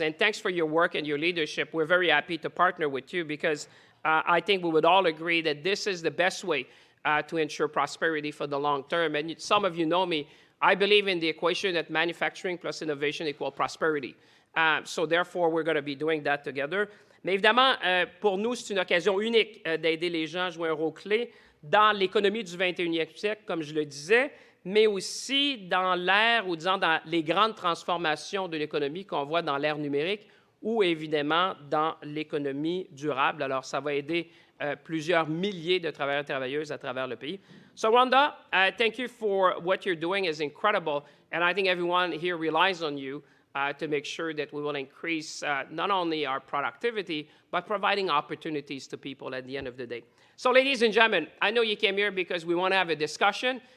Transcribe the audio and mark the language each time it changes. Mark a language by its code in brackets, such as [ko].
[en] And thanks for your work and your leadership. We're very happy to partner with you because I think we would all agree that this is the best way to ensure prosperity for the long term. And some of you know me, I believe in the equation that manufacturing plus innovation equal prosperity. So therefore, we're going to be doing that together. [fr] Mais évidemment, pour nous, c'est une occasion unique d'aider les gens à jouer un rôle clé dans l'économie du 21e siècle, comme je le disais, mais aussi dans l'ère, ou disons dans les grandes transformations de l'économie qu'on voit dans l'ère numérique, ou évidemment dans l'économie durable. Alors, ça va aider plusieurs milliers de travailleurs et travailleuses à travers le pays. [en] So, Rhonda, thank you for what you're doing. It's incredible, and I think everyone here relies on you to make sure that we will increase not only our productivity, but providing opportunities to people at the end of the day. So, ladies and gentlemen, I know you came here because we want to have a discussion.